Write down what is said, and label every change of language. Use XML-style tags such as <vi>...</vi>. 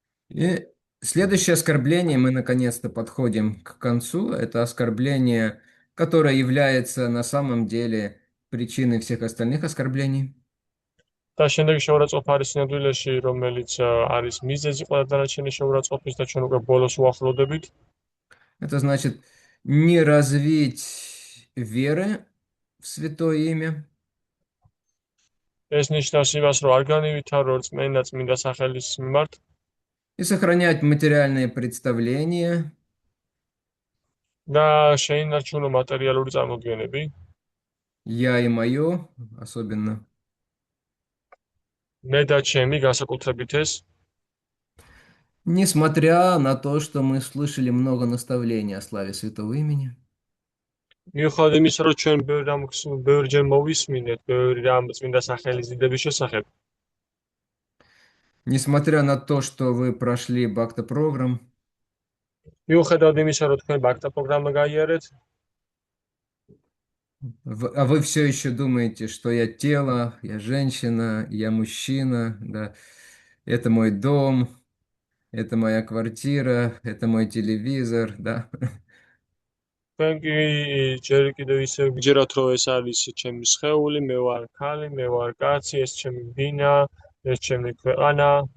<ru>И следующее оскорбление, мы наконец-то подходим к концу. Это оскорбление, которое является на самом деле причиной всех остальных оскорблений.</ru> <ka>და შემდეგ შეურაცხყოფა არის სინამდვილეში, რომელიც არის მიზეზი ყველა დანარჩენი შეურაცხყოფის და ჩვენ უკვე ბოლოს უახლოვდებით.</ka> <ru>Это значит не развить веры в Святое Имя.</ru> <ka>ეს ნიშნავს იმას, რომ არ განივითარო წმინდა სახელის მიმართ.</ka> <ru>И сохранять материальные представления.</ru> <ka>და შეინარჩუნო მატერიალური წარმოდგენები.</ka> <ru>Я и мое, особенно.</ru> <ka>მე და ჩემი განსაკუთრებით ეს.</ka> <ru>Несмотря на то, что мы слышали много наставлений о славе Святого Имени.</ru> <ka>მიუხედავად იმისა, რომ ჩვენ ბევრჯერ მოვისმინეთ ბევრი რამ წმინდა სახელის დიდების შესახებ.</ka> <ru>Несмотря на то, что вы прошли Bhakta-программ,</ru> <ka>მიუხედავად იმისა, რომ თქვენ ბაქთა პროგრამა გაიარეთ,</ka> <ru>а вы все еще думаете, что я тело, я женщина, я мужчина, да, это мой дом, это моя квартира, это мой телевизор, да.</ru> <ka>თქვენ კი ჯერ კიდევ ისევ გჯერათ, რომ ეს არის ჩემი სხეული, მე ვარ ქალი, მე ვარ კაცი, ეს ჩემი ბინა, ეს ჩემი ქვეყანა,</ka>